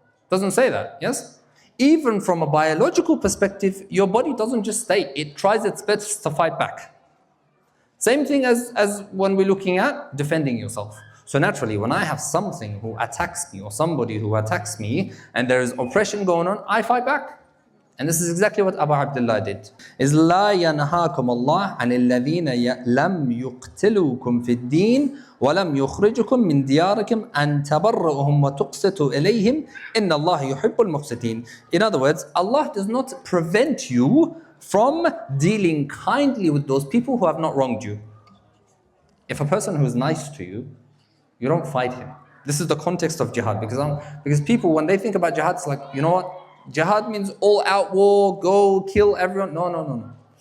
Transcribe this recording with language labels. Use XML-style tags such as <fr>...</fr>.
<en>Doesn't say that, yes? Even from a biological perspective, your body doesn't just stay, it tries its best to fight back. Same thing as when we're looking at defending yourself. So naturally, when I have something who attacks me or somebody who attacks me and there is oppression going on, I fight back. And this is exactly what Abu Abdullah did.</en> <ar>Is لا ينهاكم الله عن الذين لم يقتلوكم في الدين ولم يخرجكم من دياركم أن تبرؤهم وتقسطوا إليهم إن الله يحب المقسطين.</ar> <en>In other words, Allah does not prevent you from dealing kindly with those people who have not wronged you. If a person who is nice to you, you don't fight him. This is the context of jihad, because people, when they think about jihad, it's like, you know what? Jihad means all out war, go kill everyone. No, no, no, no.</en>